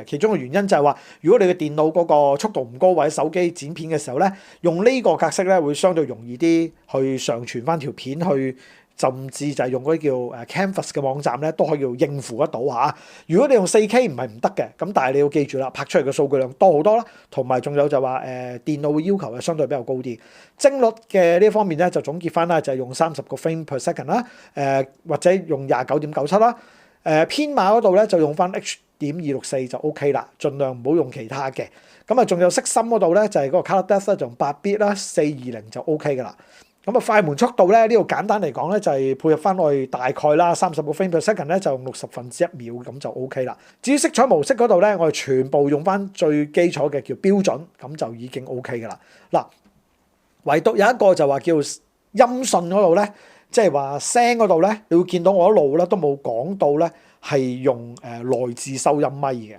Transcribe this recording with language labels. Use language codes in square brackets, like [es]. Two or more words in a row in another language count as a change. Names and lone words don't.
[yue] 其中嘅原因就係話，如果你嘅電腦嗰個速度唔高，或者手機剪片嘅時候咧，用呢個格式咧會相對容易啲去上傳翻條片去。甚至就係用嗰啲叫Canvas 嘅網站咧，都可以應付得到嚇。如果你用 4K 唔係唔得嘅，咁但係你要記住啦，拍出嚟嘅數據量多好多啦，同埋仲有就話電腦嘅要求係相對比較高啲。幀率嘅呢方面咧就總結翻啦，就係用30個 [en] frame per second [yue] 啦，或者用29.97啦。編碼嗰度咧就用翻 H.264 就 OK 啦，盡量唔好用其他嘅。咁仲有色深嗰度咧就係嗰個 [en] color depth [yue] 咧就用8bit啦，420就 OK 噶啦。咁快門速度咧，呢度簡單嚟講咧，就係配合翻我哋大概啦30個 [en] frame per second [yue] 咧，就用1/60秒咁就 OK 啦。至於色彩模式嗰度咧，我哋全部用翻最基礎嘅叫標準，咁就已經 OK 噶啦。嗱，唯獨有一個就話叫音訊嗰度咧，即係話聲嗰度咧，你會見到我一路咧都冇講到咧係用內置收音咪嘅。